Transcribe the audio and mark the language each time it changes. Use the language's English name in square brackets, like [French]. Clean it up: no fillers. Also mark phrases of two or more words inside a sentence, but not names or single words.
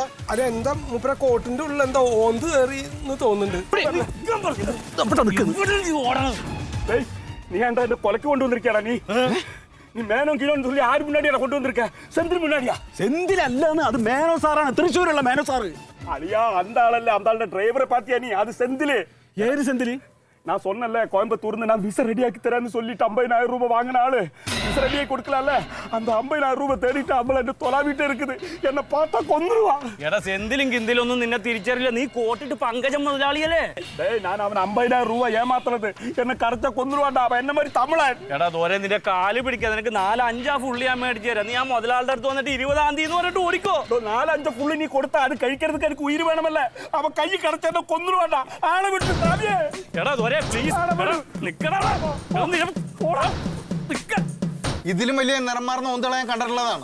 [Malayalam] അതെന്താ മൂപ്പര കോട്ടിന്റെ ഉള്ളിൽ എന്താ ഓന്ത് കയറി എന്ന് തോന്നുന്നുണ്ട്. [Tamil] நீ ஏன்டா இந்த கொலைக்கு கொண்டு வந்திருக்கியாடா? நீ மேனோம் கிலோன்னு சொல்லி யாரு முன்னாடியா கொண்டு வந்திருக்க? செந்தில் முன்னாடியா? [Malayalam] സെന്തിൽ അല്ലാന്ന്, അത് മേനോ സാറാണ്, തൃശ്ശൂരുള്ള മേനോ സാറ്. [Tamil] அழியா அந்த ஆளல்ல, அந்த ஆளோட டிரைவரை பாத்தியா நீ? அது செந்தில். [Malayalam] ഏത് സെന്തില്? [Tamil] நான் சொன்னல கோயம்புத்தூர்ந்து நான் விச ரெடியாக்கி தரேன்னு சொல்லிட்டு 50,000 ரூபாய் வாங்கின ஆளு விச ரெடியாக்கி கொடுக்கலாம்ல. அந்த 50,000 ரூபாய் தேடிட்டு அம்பளை என்ன தொலாவிட்டே இருக்குது. என்ன பார்த்தா கொன்னுருவா. [Malayalam] എടാ സെന്തിലും കിന്തിലും ഒന്നും നിന്നെ തിരിച്ചറിയില്ല. നീ കോട്ടിട്ട് പങ്കജം മുതലാളിയല്ലേ? [Tamil] டேய் நான் அவன் 50,000 ரூபாய் ஏமாத்துறது. என்ன கரைச்சா கொன்னுருவான்டா. [Malayalam] അവൻ എന്നെ மாதிரி തമിഴൻ. എടാ ദോരെ നിന്റെ കാല് പിടിക്കാതെ നിനക്ക് 4-5 ഫുള്ളി ഞാൻ മേടിച്ചു തരാം. നീ ആ മുതലാളുടെ അടുത്ത് വന്നിട്ട് 20-ാം തീയതി എന്ന് പറഞ്ഞിട്ട് ഓടിക്കോ. 4-5 പുള്ളി നീ കൊടുത്താ അത് കഴിக்கிறதுக்கு എനിക്ക് ഉയിര് വേണമല്ലേ? അവൻ കൈ കടച്ചെന്നെ കൊന്നുരുവാണ്ടാ. ആളെ വിട്ട് താവിയേ. എടാ ദോരെ പ്ലീസ് നിക്കടാ. ഇതിലും വലിയ നിറം മാറുന്ന ഒന്നുകളെ ഞാൻ കണ്ടിട്ടുള്ളതാണ്.